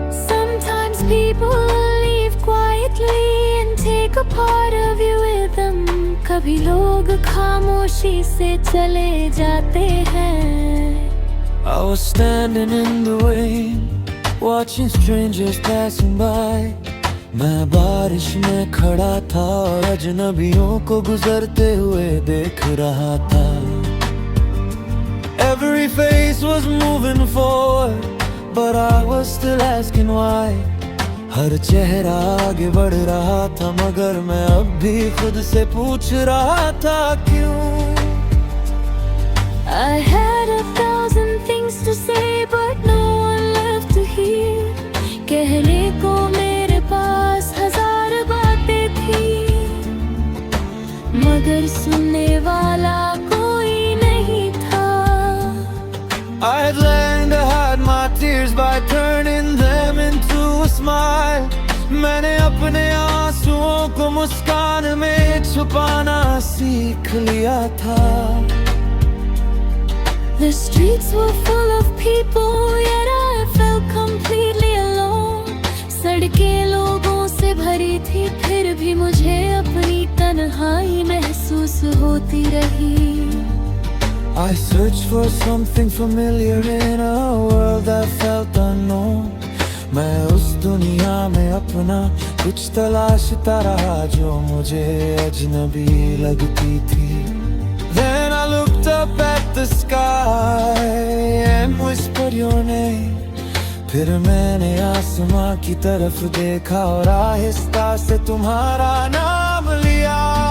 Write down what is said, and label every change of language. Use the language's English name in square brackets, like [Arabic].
[English] Sometimes people leave quietly and take a part of you with them. [Hindi] कभी लोग खामोशी से चले जाते हैं. [English] I was standing in the rain, watching strangers passing by. [Hindi] मैं बारिश में खड़ा था और अजनबियों को गुजरते हुए देख रहा था. [English] Every face was moving forward, but I was still asking why. [Hindi] हर चेहरा आगे बढ़ रहा था मगर मैं अब भी खुद से पूछ रहा था क्यों. [English] I had 1,000 things to say but no one left to hear. [Hindi] कहने को मेरे पास 1000 बातें थी मगर सुनने वाला कोई नहीं था. [English] I had learned to hide my tears by turning them into a smile. [Hindi] मैंने अपने आंसुओं को मुस्कान में छुपाना सीख लिया था. [English] The streets were full of people yet I felt completely alone. [Hindi] सड़कें लोगों से भरी थी फिर भी मुझे अपनी तन्हाई महसूस होती रही. [English] I searched for something familiar in a world that felt unknown. [Hindi] मैं उस दुनिया में अपना कुछ तलाशता रहा जो मुझे अजनबी लगती थी. [English] Then I looked up at the sky and whispered your name. [Hindi] फिर मैंने आसमां की तरफ देखा और आहिस्ता से तुम्हारा नाम लिया.